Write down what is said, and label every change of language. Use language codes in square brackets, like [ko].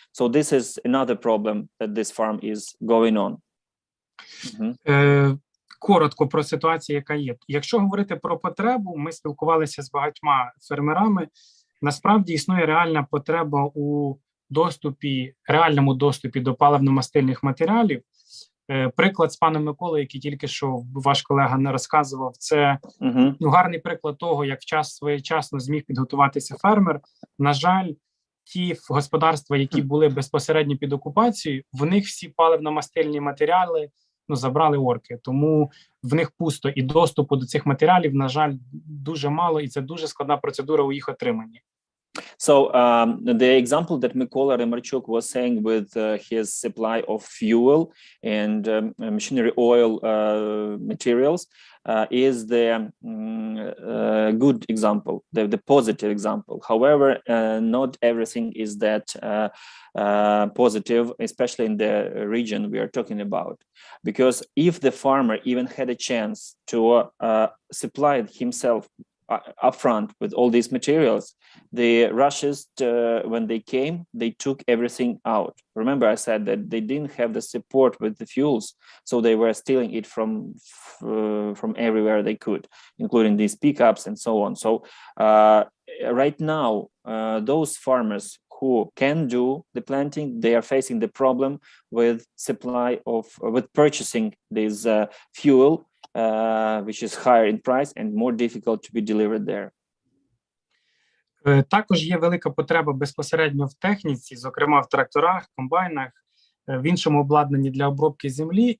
[en] So this is another problem that this farm is going on. [uk] Коротко про ситуацію, яка є. Якщо говорити про потребу, ми спілкувалися з багатьма фермерами. Насправді існує реальна потреба у реальному доступі до паливно-мастильних матеріалів. Приклад з паном Миколою, який тільки що ваш колега не розказував, це гарний приклад того, як своєчасно зміг підготуватися фермер. На жаль, ті господарства, які були безпосередньо під окупацією, в них всі паливно-мастильні матеріали забрали орки, тому в них пусто, і доступу до цих матеріалів, на жаль, дуже мало, і це дуже складна процедура у їх отриманні. [en] So the example that Mykola Remarchuk was saying with his supply of fuel and machinery oil materials is the good example, the positive example. However, not everything is that positive, especially in the region we are talking about. Because if the farmer even had a chance to supply himself upfront with all these materials, the Russians, when they came, they took everything out. Remember, I said that they didn't have the support with the fuels, so they were stealing it from everywhere they could, including these pickups and so on. So right now, those farmers who can do the planting, they are facing the problem with with purchasing this fuel, which is higher in price and more difficult to be delivered there. [uk] Також є велика потреба безпосередньо в техніці, зокрема в тракторах, комбайнах, в іншому обладнанні для обробки землі.